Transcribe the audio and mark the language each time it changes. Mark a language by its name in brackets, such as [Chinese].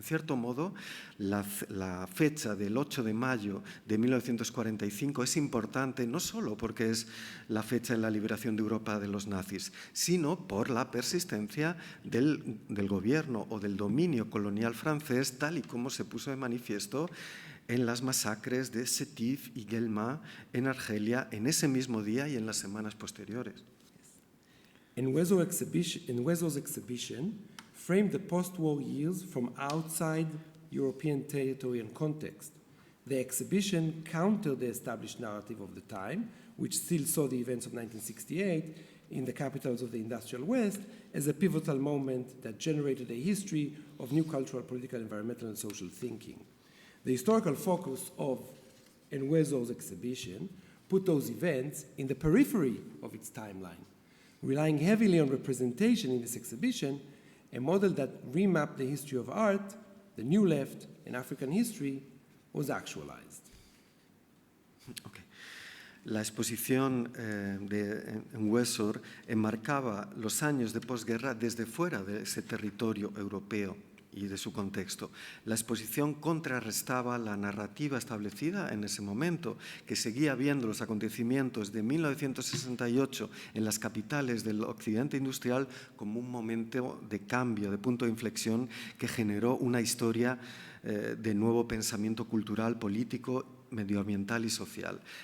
[Spanish] En cierto modo, la fecha del 8 de mayo de 1945 es importante no solo porque es la fecha de la liberación de Europa de los nazis, sino por la persistencia del gobierno o del dominio colonial francés, tal y como se puso de manifiesto en las masacres de Sétif y Guelma en Argelia en ese mismo día y en las semanas posteriores. [English] And Wezo's exhibition framed the post-war years from outside European territory and context. The exhibition countered the established narrative of the time, which still saw the events of 1968 in the capitals of the industrial West as a pivotal moment that generated a history of new cultural, political, environmental, and social thinking. The historical focus of Enwezo's exhibition put those events in the periphery of its timeline, relying heavily on representation in this exhibition, a model that remapped the history of art, the New Left, and African history was actualized. Okay. [Spanish] La exposición de Enwezor enmarcaba los años de posguerra desde fuera de ese territorio europeo y de su contexto. La exposición contrarrestaba la narrativa establecida en ese momento, que seguía viendo los acontecimientos de 1968 en las capitales del occidente industrial como un momento de cambio, de punto de inflexión que generó una historia de nuevo pensamiento cultural, político, medioambiental y social.